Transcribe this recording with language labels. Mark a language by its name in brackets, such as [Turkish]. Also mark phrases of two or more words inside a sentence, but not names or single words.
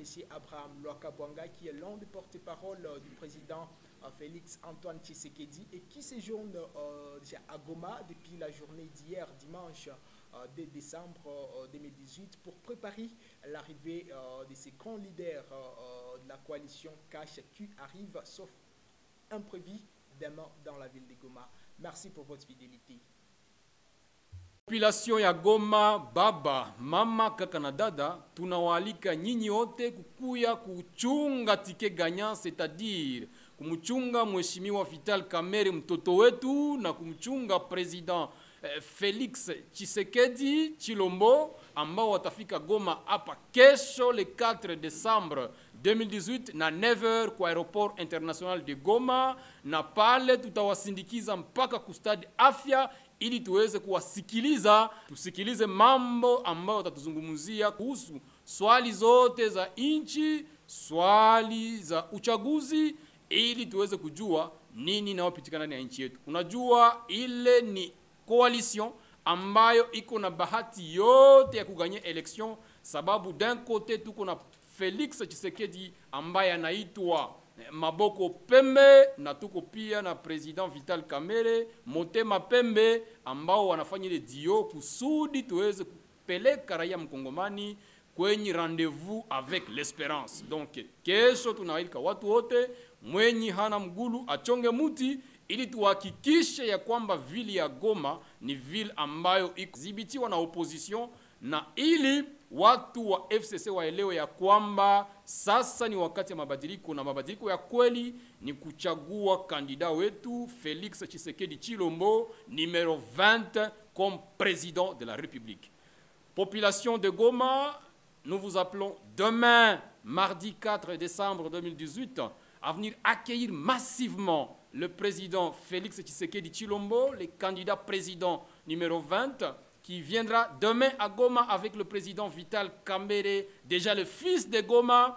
[French] Abraham Lwakabwanga, qui est l'un des porte-parole du président Félix Antoine Tshisekedi et qui séjourne à Goma depuis la journée d'hier, dimanche 2 décembre 2018, pour préparer l'arrivée de ces grands leaders de la coalition Cash qui arrivent, sauf imprévu, demain dans la ville de Goma. Merci pour votre fidélité. [Swahili] Population ya Goma, baba, mama, kaka na dada, tunawaalika nyinyi wote kukuya kuchunga [French] tike gagnant, c'est-à-dire [Swahili] kumchunga mheshimiwa Vital Kamerhe mtoto wetu na kumchunga president Félix Tshisekedi Tshilombo ambao watafika Goma hapa kesho [French] le 4 décembre 2018 [Swahili] na 9h kwa [French] aeroport international de Goma, [Swahili] na pale tutawasindikiza mpaka kustadi afya ili tuweze kuwasikiliza, tusikilize mambo ambayo watatuzungumzia kuhusu swali zote za inchi, swali za uchaguzi, ili tuweze kujua nini naopitikana ndani ya nchi yetu. Unajua ile ni coalition ambayo iko na bahati yote ya kuganya election, sababu [French] d'un côté [Swahili] tuko na Félix Tshisekedi ambaye anaitwa Maboko Pembe, na tuko pia na president Vital Kamerhe Motema Pembe, ambao wanafanya ile dio kusudi tuweze kupeleka raia mkongomani kwenye [French] rendez-vous avec l'espérance. [Swahili] Donc kesho tunawalika watu wote, mwenye hana mgulu achonge muti, ili tuhakikishe ya kwamba vile ya Goma ni vile ambayo ikudhibitiwa na opposition, na ili watu wa FCC waelewe ya kwamba sasa ni wakati ya mabadiliko, na mabadiliko ya kweli ni kuchagua kandida wetu Félix Tshisekedi Tshilombo [French] numéro 20 comme président de la République. Population de Goma, nous vous appelons demain, mardi 4 décembre 2018, à venir accueillir massivement le président Félix Tshisekedi Tshilombo, le candidat président numéro 20, qui viendra demain à Goma avec le président Vital Kamerhe, déjà le fils de Goma.